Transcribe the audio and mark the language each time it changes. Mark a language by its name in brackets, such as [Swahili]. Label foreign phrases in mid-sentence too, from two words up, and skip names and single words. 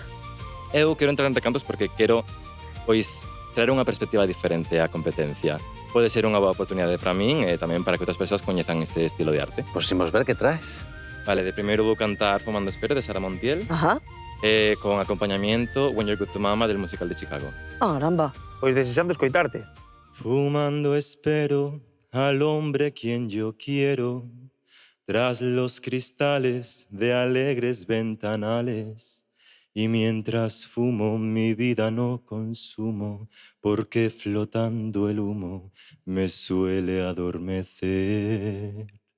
[Galician] Eu quero entrar en recantos porque quero, pois, traer unha perspectiva diferente á competencia. Pode ser unha boa oportunidade para min e tamén para que outras persoas coñezan este estilo de arte. Pois imos ver que traes. Vale, de primeiro vou cantar Fumando Espero, de Sara Montiel, Ajá. [Spanish] con acompañamiento When You're Good to Mama, del musical de Chicago. Caramba. [Galician] Pois desexando escoitarte. [Spanish] Fumando espero al hombre quien yo quiero, tras los cristales de alegres ventanales. Y mientras fumo mi vida no consumo, porque flotando el humo me suele adormecer.